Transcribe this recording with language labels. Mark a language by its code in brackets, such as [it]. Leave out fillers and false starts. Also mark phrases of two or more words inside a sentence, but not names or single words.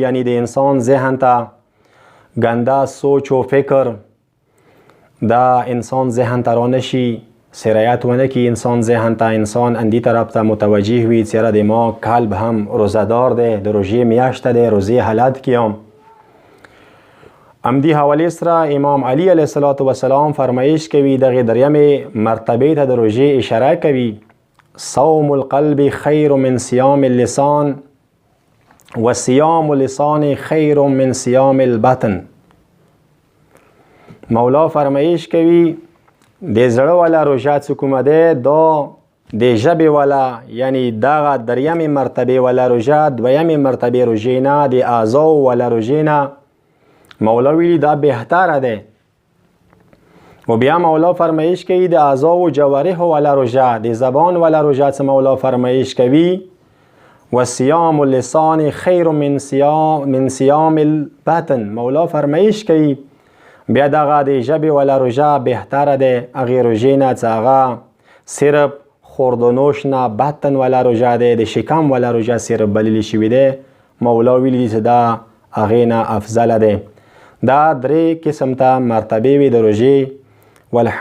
[ps] یعنی د انسان ذهن ته ګنده سوچ و فکر دا انسان ذهن ته را نشي سرایت ونه کړي انسان ذهن ته انسان اندې طرف ته متوجه وي چې د ما قلب هم روزهدار دی د روژې میاشته دی روزې حالت کې یم. همدې حوالې سره امام علی [ar] علیه الصلاة والسلام [ps] فرمایش کوي دغې دریمې مرتبې ته د روژې اشاره کوي. [ar] صوم القلب خیر من صيام اللسان و صيام اللسان خیر من صيام البطن. [ps] مولا فرمایش کوي د زړه والا روژه چې کومه ده دا د ژبې والا یعنی دغه دریمې مرتبې والا روژه دویمې مرتبې روژې نه د اعضاو والا روژې نه مولا ویلي دا بهتره ده. و بیا مولا فرمایش کوي د اعضاء و جوارح والا روژه د زبان والا روژه څه مولا فرمایش کوي [ar] و صیام اللسان خیر من صیام البطن. [ps] مولا فرمایش کوي بیا دغه د ژبې والا روژه بهتره ده هغې روژې نه چې هغه صرف خورد و نوش نه بطن والا روژه ده د شکم والا روژه صرف بللی شوي ده. مولا ویلي چې دا هغې نه افضله ده. دا درې قسم ته مرتبې وي د روژې. والحمد